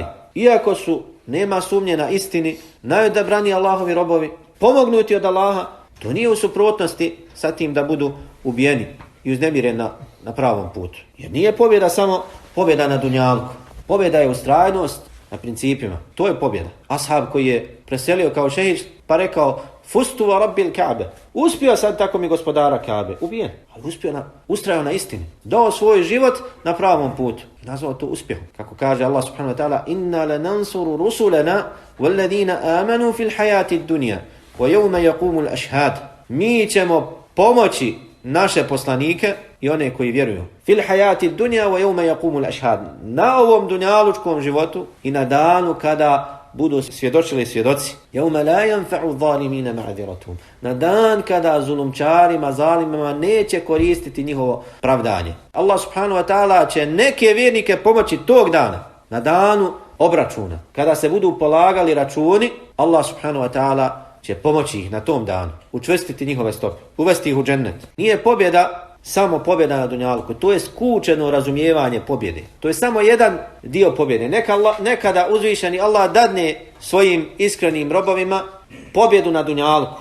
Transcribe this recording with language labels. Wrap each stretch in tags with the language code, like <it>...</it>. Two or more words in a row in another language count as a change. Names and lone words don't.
<bs>Iako su, nema sumnje na istini, najodabrani Allahovi robovi, pomognuti od Allaha, to nije u suprotnosti sa tim da budu ubijeni i uznemireni na pravom putu. Jer nije pobjeda samo pobjeda na dunjalku. Pobjeda je ustrajnost na principima. To je pobjeda. Ashab koji je preselio kao šehid pa rekao</bs> <ar>فزت ورب الكعبة.</ar> <bs>Uspio sad tako mi gospodara Ka'be. Ubijen. Ali ustrajao na istini. Dao svoj život na pravom putu. Nazvao to uspjehom. Kako kaže Allah</bs> <ar>سبحانه وتعالى إنا لننصر رسلنا والذين آمنوا في الحياة الدنيا ويوم يقوم الأشهاد.</ar> <bs>Mi ćemo pomoći naše poslanike i one koji vjeruju.</bs> <ar>في الحياة الدنيا ويوم يقوم الأشهاد.</ar> <bs>Na ovom dunjalučkom životu i na danu kada budu svjedočili svjedoci.</bs> <ar>يوم لا ينفع الظالمين معذرتهم.</ar> <bs>Na dan kada zulumčarima, zalimima neće koristiti njihovo pravdanje. Allah</bs> <ar>سبحانه وتعالى</ar> <bs>će neke vjernike pomoći tog dana. Na danu obračuna. Kada se budu polagali računi, Allah</bs> <ar>سبحانه وتعالى</ar> <bs>će pomoći ih na tom danu. Učvrstiti njihove stope. Uvesti ih u džennet. Nije pobjeda samo pobjeda na dunjalku. To je skučeno razumijevanje pobjede. To je samo jedan dio pobjede. Nekada uzvišeni Allah dadne svojim iskrenim robovima pobjedu na dunjalku.</bs>